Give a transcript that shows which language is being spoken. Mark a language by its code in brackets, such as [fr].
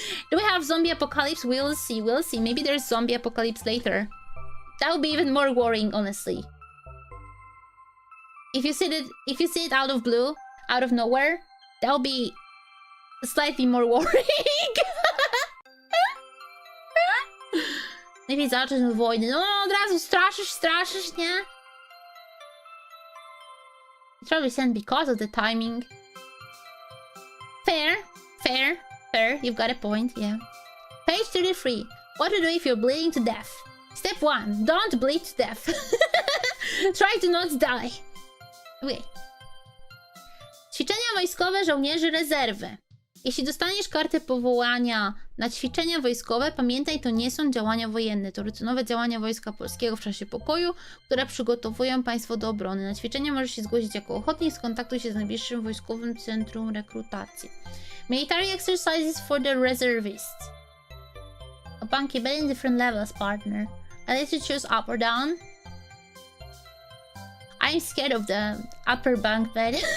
[en] Do we have zombie apocalypse? We'll see, we'll see. Maybe there's zombie apocalypse later. That would be even more worrying, honestly. If you see it out of blue, out of nowhere, that would be slightly more worrying. [pl] Maybe zacząć od wojny. No, od razu straszysz, nie? [en] It's probably sent because of the timing. Fair. You've got a point, yeah. Page 33. What to do if you're bleeding to death. Step 1. Don't bleed to death. Try to not die. Okay. [pl] Ćwiczenia wojskowe żołnierzy rezerwy. Jeśli dostaniesz kartę powołania na ćwiczenia wojskowe, pamiętaj, to nie są działania wojenne. To rutynowe działania Wojska Polskiego w czasie pokoju, które przygotowują państwo do obrony. Na ćwiczenia możesz się zgłosić jako ochotnik, skontaktuj się z najbliższym wojskowym centrum rekrutacji. [en] Military exercises for the reservists. A bunkie bed in different levels, partner. I let you choose up or down. I'm scared of the upper bunk bed.